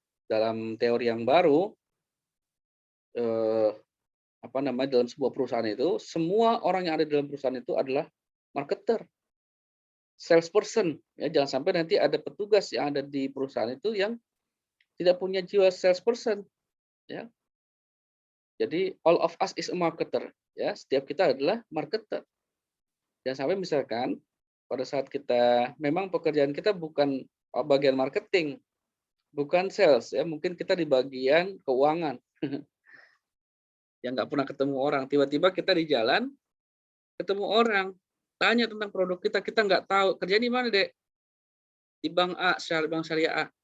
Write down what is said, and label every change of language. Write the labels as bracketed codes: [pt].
[id] Dalam teori yang baru, dalam sebuah perusahaan itu semua orang yang ada dalam perusahaan itu adalah marketer, salesperson. Ya, jangan sampai nanti ada petugas yang ada di perusahaan itu yang tidak punya jiwa salesperson. Ya. Jadi [en] all of us is a marketer. [id] Ya, setiap kita adalah marketer. Jangan sampai misalkan pada saat kita memang pekerjaan kita bukan bagian marketing, bukan sales ya, mungkin kita di bagian keuangan. Yang nggak pernah ketemu orang, tiba-tiba kita di jalan ketemu orang, tanya tentang produk kita, kita nggak tahu kerja di mana dek, di bank A, bank syariah A.